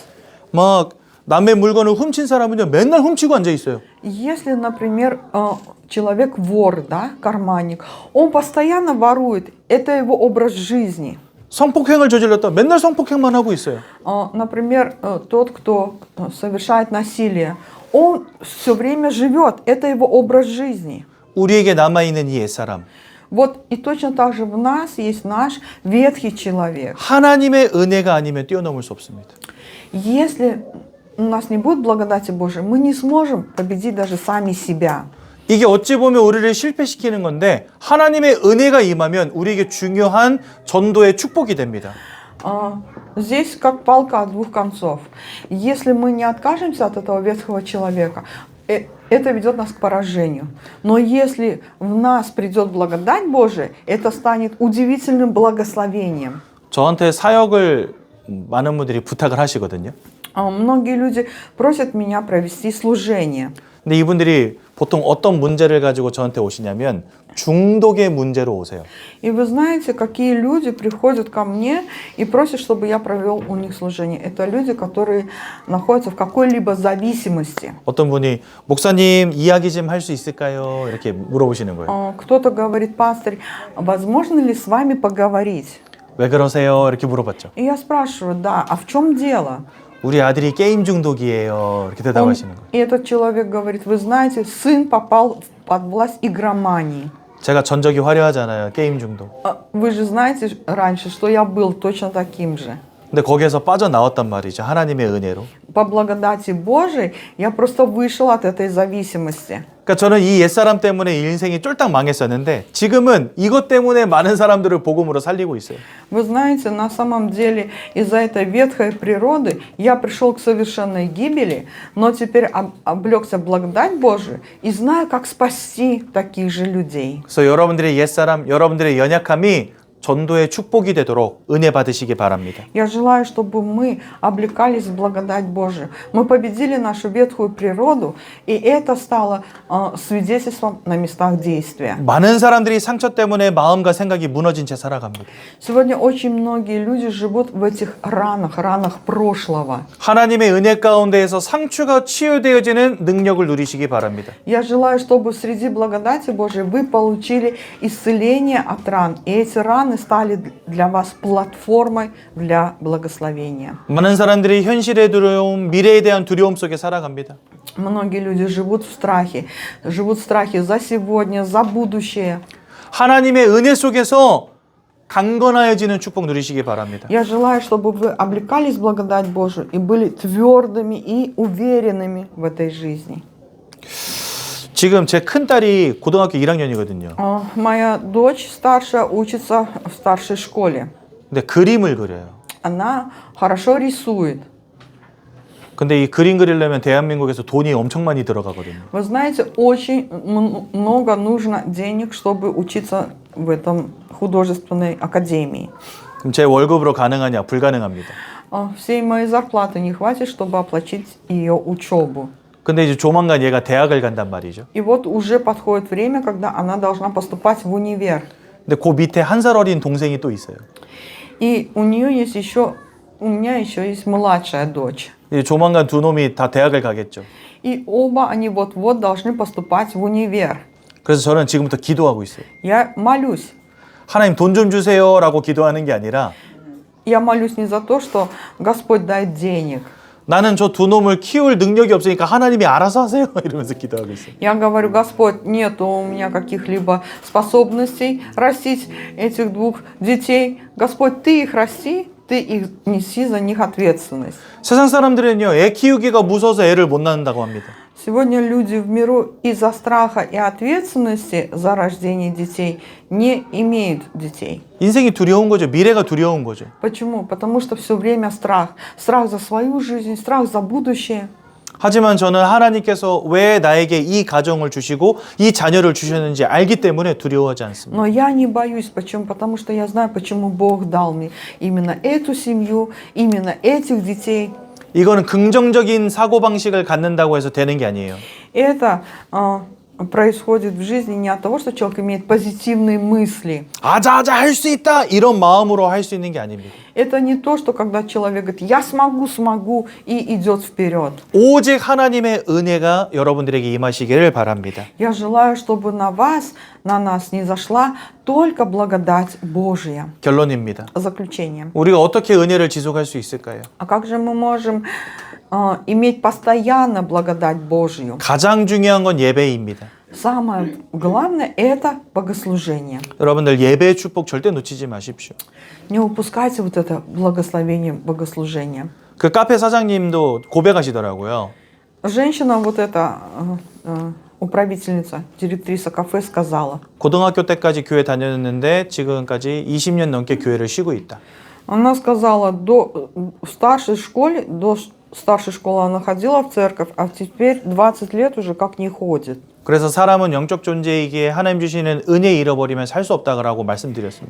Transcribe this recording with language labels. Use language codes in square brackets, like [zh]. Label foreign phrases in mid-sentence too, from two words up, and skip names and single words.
[ko] 막 남의 물건을 훔친 사람은요, 맨날 훔치고 앉아 있어요. [ru] Если, например, человек вор, да, карманник, он постоянно ворует, это его образ жизни. [ko] 성폭행을 저질렀다 맨날 성폭행만 하고 있어요. [ru] Например, тот, кто совершает насилие, он все время живет, это его образ жизни. [ko] 우리에게 남아있는 이 옛사람. [ru] Вот и точно так же в нас есть наш ветхий человек. [ko] 하나님의 은혜가 아니면 뛰어넘을 수 없습니다. [ru] Если у нас не будет благодати Божией, мы не сможем победить даже сами себя. [ko] 이게 어찌 보면 우리를 실패시키는 건데 하나님의 은혜가 임하면 우리에게 중요한 전도의 축복이 됩니다. [ru] Здесь как палка о двух концов. Если мы не откажемся от этого ветхого человека, это ведет нас к поражению. Но если в нас придет благодать Божия, это станет удивительным благословением. [ko] 저한테 사역을 많은 분들이 부탁을 하시거든요. [ru] Многие люди просят меня провести служение. [ko] 근데 이분들이 보통 어떤 문제를 가지고 저한테 오시냐면 중독의 문제로 오세요. [ru] И вы знаете, какие люди приходят ко мне и просят, чтобы я провел у них служение. Это люди, которые находятся в какой-либо зависимости. [ko] 어떤 분이 목사님 이야기 좀 할 수 있을까요? 이렇게 물어보시는 거예요. [ru] Кто-то говорит: пастор, возможно ли с вами поговорить? [ko] 왜 그러세요? 이렇게 물어봤죠. [ru] И я спрашиваю: да, а в чем дело? [ko] 우리 아들이 게임 중독이에요. 이렇게 대답하시는 거예요. [ru] И этот человек говорит: вы знаете, сын попал под власть игромании. [ko] 제가 전적이 화려하잖아요. 게임 중독. [ru] Вы же знаете раньше, что я был точно таким же. [ko] 근데 거기에서 빠져나왔단 말이죠. 하나님의 은혜로. [ru] По благодати Божией я просто вышел от этой зависимости. [ko] 그러니까 저는 이 옛사람 때문에 인생이 쫄딱 망했었는데 지금은 이것 때문에 많은 사람들을 복음으로 살리고 있어요. [ru] Вы знаете, на самом деле из-за этой ветхой природы я пришел к совершенной гибели, но теперь облегся в благодать Божию и знаю, как спасти таких же людей. [ko] 그래서 여러분들의 옛사람, 여러분들의 연약함이 전도의 축복이 되도록 은혜 받으시기 바랍니다. [ru] Я желаю, чтобы мы облекались в благодать Божию. Мы победили нашу ветхую природу, и это стало свидетельством на местах действия. [ko] 많은 사람들이 상처 때문에 마음과 생각이 무너진 채 살아갑니다. [ru] Сегодня очень многие люди живут в этих ранах прошлого. [ko] 하나님의 은혜 가운데에서 상처가 치유되어지는 능력을 누리시기 바랍니다. [ru] Я желаю, чтобы среди благодати Божией вы получили исцеление от ран, и эти раны стали для вас платформой для благословения. [ko] 많은 사람들이 현실의 두려움, 미래에 대한 두려움 속에 살아갑니다. [ru] Многие люди живут в страхе за сегодня, за будущее. [ko] 하나님의 은혜 속에서 강건하여지는 축복 누리시기 바랍니다. [ru] Я желаю, чтобы вы облекались в благодать Божию и были твердыми и уверенными в этой жизни. [ko] 지금 제 큰 딸이 고등학교 1학년이거든요. [ru] Моя дочь старшая учится в старшей школе. [ko] 근데 그림을 그려요. [ru] Она хорошо рисует. [ko] 근데 이 그림 그리려면 대한민국에서 돈이 엄청 많이 들어가거든요. [ru] Вы знаете, очень много нужно денег, чтобы учиться в этом художественной академии. [ko] 그럼 제 월급으로 가능하냐? 불가능합니다. [ru] Всей моей зарплаты не хватит, чтобы оплатить ее учебу. [ko] 근데 이제 조만간 얘가 대학을 간단 말이죠. [ru] И вот уже подходит время, когда она должна поступать в универ. [ko] 근데 그 밑에 한 살 어린 동생이 또 있어요. [ru] И у нее есть еще, у меня еще есть младшая дочь. [ko] 이제 조만간 두 놈이 다 대학을 가겠죠. [ru] И оба они вот-вот должны поступать в универ. [ko] 그래서 저는 지금부터 기도하고 있어요. [ru] Я молюсь. [ko] 하나님 돈 좀 주세요라고 기도하는 게 아니라 [ru] Я молюсь не за то, что Господь дает денег. [ko] 나는 저 두 놈을 키울 능력이 없으니까 하나님이 알아서 하세요. 이러면서 기도하고 있어요. [ru] Я говорю, Господь, нет у меня каких-либо способностей растить этих двух детей. Господь, Ты их расти, Ты их неси за них ответственность. [ko] 세상 사람들은요, 애 키우기가 무서워서 애를 못 낳는다고 합니다. [ru] Сегодня люди в миру из-за страха и ответственности за рождение детей не имеют детей. [ko] 인생이 두려운 거죠. 미래가 두려운 거죠. [ru] Почему? Потому что все время страх. Страх за свою жизнь, страх за будущее. [ko] 하지만 저는 하나님께서 왜 나에게 이 가정을 주시고 이 자녀를 주셨는지 알기 때문에 두려워하지 않습니다. [ru] Но я не боюсь. Почему? Потому что я знаю, почему Бог дал мне именно эту семью, именно этих детей. [ko] 이거는 긍정적인 사고방식을 갖는다고 해서 되는 게 아니에요. [ru] Это происходит в жизни не от того, что человек имеет позитивные мысли. [ko] 아자아자 할 수 있다 이런 마음으로 할 수 있는 게 아닙니다. [ru] Это не то, что когда человек говорит «я смогу» и идет вперед. [ko] 오직 하나님의 은혜가 여러분들에게 임하시기를 바랍니다. [ru] Я желаю, чтобы на вас, на нас не зашла только благодать Божья. [ko] 결론입니다. [ru] Заключение. [ko] 우리가 어떻게 은혜를 지속할 수 있을까요? [ru] А как же мы можем иметь постоянно благодать Божью? [ko] 가장 중요한 건 예배입니다. [ru] Самое главное – это богослужение. [ko] 여러분들 예배의 축복 절대 놓치지 마십시오. [ru] Не упускайте вот это благословение богослужения. [ko] 그 카페 사장님도 고백하시더라고요. [ru] Женщина, вот эта управительница, директриса кафе сказала. [ko] 고등학교 때까지 교회 다녔는데 지금까지 20년 넘게 교회를 쉬고 있다. [ru] Она сказала, в старшей школе, до старшей школы она ходила в церковь, а теперь 20 лет уже как не ходит. [ko] 그래서 사람은 영적 존재이기에 하나님 주시는 은혜 잃어버리면 살 수 없다라고 말씀드렸습니다.